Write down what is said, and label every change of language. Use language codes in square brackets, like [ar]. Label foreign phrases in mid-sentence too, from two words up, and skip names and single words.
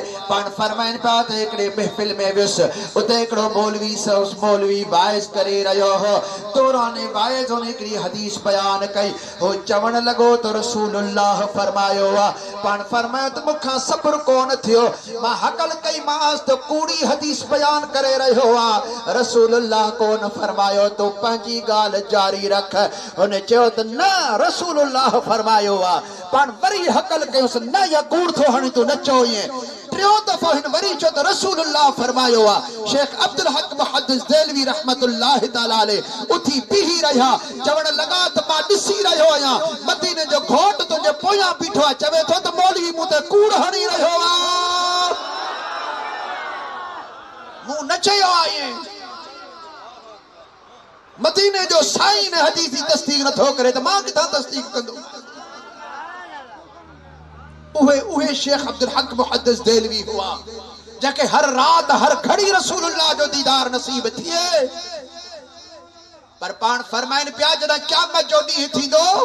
[sd] पाण फरमाइनि पिया त हिकिड़े महफ़िल में वियुसि, उते हिकिड़ो मौलवी वाइज़ करे रहियो हो। दौरान वाइज़ हुन हिकिड़ी हदीस बयान कई। ओ चवण लगो तो रसूलुल्लाह फरमायो आ पान फरमायो तो मुखा सब्र कोन थियो मां हकल कई मास तो कूड़ी हदीस बयान करे रहो आ रसूलुल्लाह कोन फरमायो तो पंजी गाल जारी रख उन्हें चयो त ना रसूलुल्लाह फरमायो आ पान वरी हकल कयोस ना या कूड़ थो हणी तू नचो ये टियों दफ़ो हिन वरी चयो त रसूलुल्लाह फरमायो आ शेख अब्दुल हक मुहद्दिस देलवी [ar] رحمة الله تعالى عليه [sd] उठी पीही रहा चवण लगा त मां ॾिसी रहियो आहियां मदीने जो घोट तुंहिंजे पोयां बीठो आहे चवे थो त मौलवी मूं ते कूड़ हणी रहियो आहे मूं न चयो आहे मदीने जो साईं ने हदीस जी तस्दीक नथो करे त मां किथां तस्दीक कंदो उहे शेख अब्दुल हक मुहद्दिस देलवी हुआ जंहिंखे हर रात हर घड़ी रसूलुल्लाह जो दीदार नसीब थिए पर पाण फरमाइन पिया जॾहिं क़यामत जो ॾींहुं थींदो